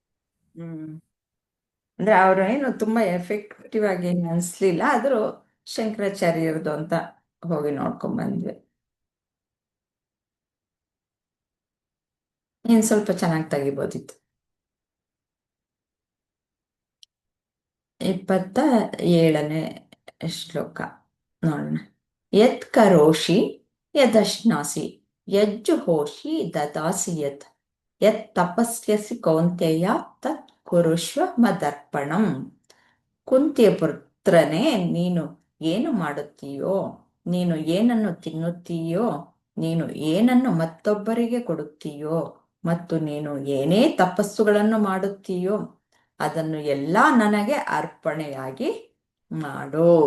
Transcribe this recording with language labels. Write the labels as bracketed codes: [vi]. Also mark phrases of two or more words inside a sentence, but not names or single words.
[kn] ಅಂದ್ರೆ ಅವರು ಏನು ತುಂಬಾ ಎಫೆಕ್ಟಿವ್ ಆಗಿ ಏನು ಅನ್ಸ್ಲಿಲ್ಲ, ಆದ್ರೂ ಶಂಕರಾಚಾರ್ಯರದು ಅಂತ ಹೋಗಿ ನೋಡ್ಕೊಂಡ್ ಬಂದ್ವಿ. ಇನ್ ಸ್ವಲ್ಪ ಚೆನ್ನಾಗಿ ತೆಗಿಬೋದಿತ್ತು. 27ನೇ ಶ್ಲೋಕ ನೋಡೋಣ. [sa] ಯತ್ ಕರೋಷಿ ಯದಶ್ನಾಸಿ ಯಜ್ಜುಹೋಷಿ ದದಾಸಿ ಯತ್ ತಪಸ್ಯಸಿ ಕೌಂತೆಯ ತತ್ ಕುರುಷ್ವ ಮದರ್ಪಣಂ. [kn] ಕುಂತಿಯ ಪುತ್ರನೇ, ನೀನು ಏನು ಮಾಡುತ್ತೀಯೋ, ನೀನು ಏನನ್ನು ತಿನ್ನುತ್ತೀಯೋ, ನೀನು ಏನನ್ನು ಮತ್ತೊಬ್ಬರಿಗೆ ಕೊಡುತ್ತೀಯೋ, ಮತ್ತು ನೀನು ಏನೇ ತಪಸ್ಸುಗಳನ್ನು ಮಾಡುತ್ತೀಯೋ ಅದನ್ನು ಎಲ್ಲ ನನಗೆ ಅರ್ಪಣೆಯಾಗಿ ಮಾಡು.